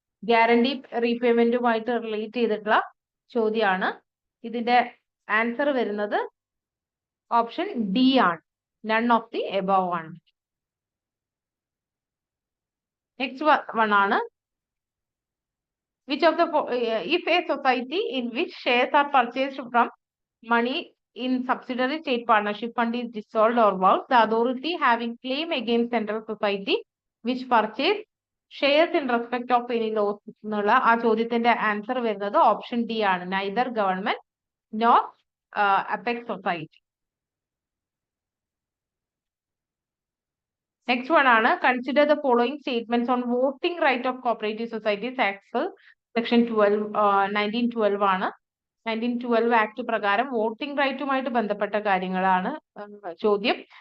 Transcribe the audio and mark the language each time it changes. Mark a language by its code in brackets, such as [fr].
[ml] Guarantee റീപേയ്മെന്റുമായിട്ട് relate ചെയ്തിട്ടുള്ള ചോദ്യമാണ്. ഇതിന്റെ ആൻസർ വരുന്നത് ഓപ്ഷൻ ഡി ആണ്, [en] none of the above [ml] ആണ്. [en] next one ആണ്, which of the if a society in which shares are purchased from money in subsidiary state partnership fund is dissolved or vowed, the authority having claim against central society which purchase shares in respect of any loss [ml] എന്നുള്ള ആ ചോദ്യത്തിന്റെ answer വരുന്നത് option D ആണ്, [en] neither government nor apex society. Next one ആണ്, consider the following statements on voting right of cooperative societies act section 1912 ആണ്. [ml] 1912 act പ്രകാരം voting റൈറ്റുമായിട്ട് ബന്ധപ്പെട്ട കാര്യങ്ങളാണ് ചോദ്യം.